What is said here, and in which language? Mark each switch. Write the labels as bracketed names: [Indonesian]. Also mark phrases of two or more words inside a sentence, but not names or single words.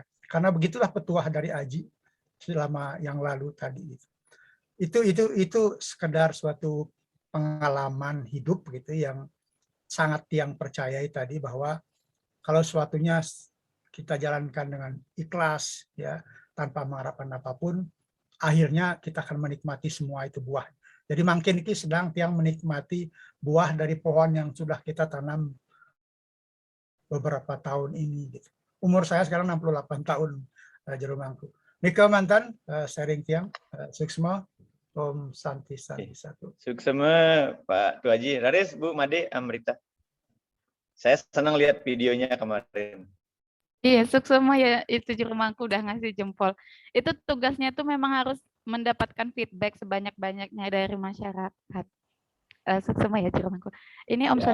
[Indonesian] Karena begitulah petuah dari Aji selama yang lalu tadi itu sekedar suatu pengalaman hidup gitu yang sangat Tiang percayai tadi, bahwa kalau suatunya kita jalankan dengan ikhlas ya, tanpa mengharapkan apapun, akhirnya kita akan menikmati semua itu buah. Jadi makin ini sedang Tiang menikmati buah dari pohon yang sudah kita tanam beberapa tahun ini gitu. umur saya sekarang 68 tahun, jero mangku. [Balinese] Nika mantan sharing tiang Suksma, Om Santi Satu. Suksema Pak Tu Haji. Raris, Bu Made, Amrita. [Indonesian] Saya senang lihat videonya kemarin. Iya, Suksema ya itu Jerumangku udah ngasih jempol. Itu tugasnya tuh memang harus mendapatkan feedback sebanyak-banyaknya dari masyarakat. Suksema ya Jerumangku. Ini Om